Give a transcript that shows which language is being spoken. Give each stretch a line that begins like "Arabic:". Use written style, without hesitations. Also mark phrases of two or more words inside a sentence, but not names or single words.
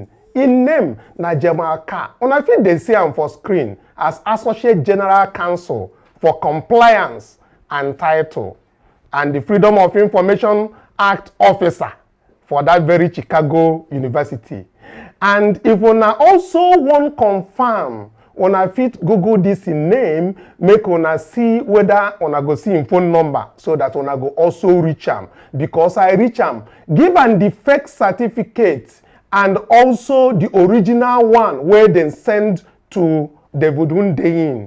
Nigerian Pidgin: In name na Jamal Ka. Una fit dey see am for screen as Associate General Counsel for Compliance and Title and the Freedom of Information Act Officer for that very Chicago University. And if una also want confirm, una fit Google this in name, make una see whether una go see in phone number so that una go also reach am. Because I reach am, give am the fake certificate and also the original one where they send to David Hundeyin.